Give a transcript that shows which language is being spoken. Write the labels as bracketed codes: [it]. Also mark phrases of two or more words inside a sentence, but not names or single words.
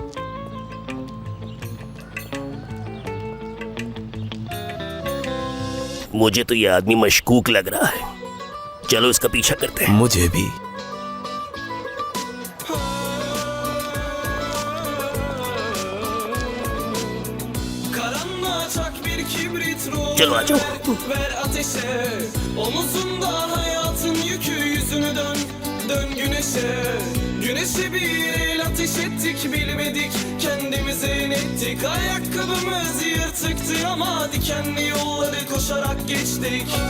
[hi] मुझे तो ये आदमी मशकूक लग रहा है, चलो इसका पीछा करते हैं। मुझे भी। चलो आ जाओ। [tr] Omuzundan hayatın yükü, yüzünü dön güneşe. Güneşe bir el ateş ettik, bilmedik kendimize inettik. Ayakkabımız yırtıktı ama dikenli yolları koşarak geçtik.